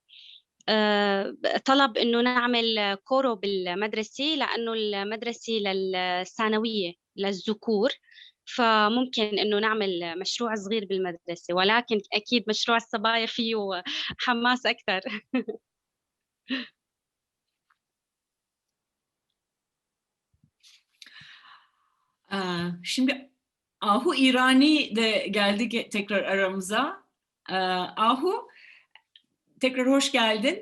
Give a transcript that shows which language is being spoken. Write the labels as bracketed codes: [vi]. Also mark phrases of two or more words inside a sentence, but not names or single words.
[ar] طلب إنه نعمل كورو بالمدرسة لأنه المدرسة للثانوية للذكور، فممكن إنه نعمل مشروع صغير بالمدرسة، ولكن أكيد مشروع الصبايا فيه حماس أكثر. [tr] Şimdi Ahu İrani de geldi tekrar aramıza. Ahu, tekrar hoş geldin.